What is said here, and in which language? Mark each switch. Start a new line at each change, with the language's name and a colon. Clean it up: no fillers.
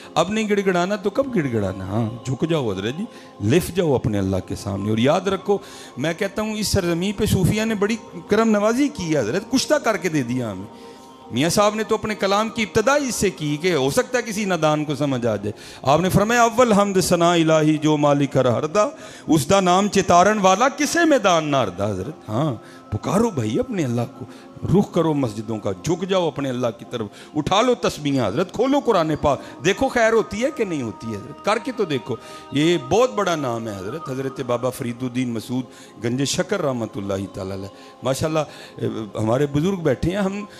Urdu: اب نہیں گڑ گڑانا تو کب گڑ گڑانا؟ ہاں، جھک جاؤ حضرت جی، لف جاؤ اپنے اللہ کے سامنے. اور یاد رکھو، میں کہتا ہوں اس سرزمین پہ صوفیہ نے بڑی کرم نوازی کی ہے حضرت. کشتہ کر کے دے دیا ہمیں. میاں صاحب نے تو اپنے کلام کی ابتدا اس سے کی کہ ہو سکتا ہے کسی نادان کو سمجھ آ جائے. آپ نے فرمایا
Punjabi: اول حمد ثنا الہی جو مالک ہر ہردا، اس دا نام چتارن والا کسے میدان نہ ہردا.
Urdu: حضرت ہاں، پکارو بھائی اپنے اللہ کو. رخ کرو مسجدوں کا، جھک جاؤ اپنے اللہ کی طرف. اٹھا لو تسبیحاں حضرت، کھولو قرآن پاک، دیکھو خیر ہوتی ہے کہ نہیں ہوتی ہے حضرت. کر کے تو دیکھو. یہ بہت بڑا نام ہے حضرت. حضرت بابا فرید الدین مسعود گنج شکر رحمۃ اللہ تعالی علیہ، ماشاءاللہ ہمارے بزرگ بیٹھے ہیں.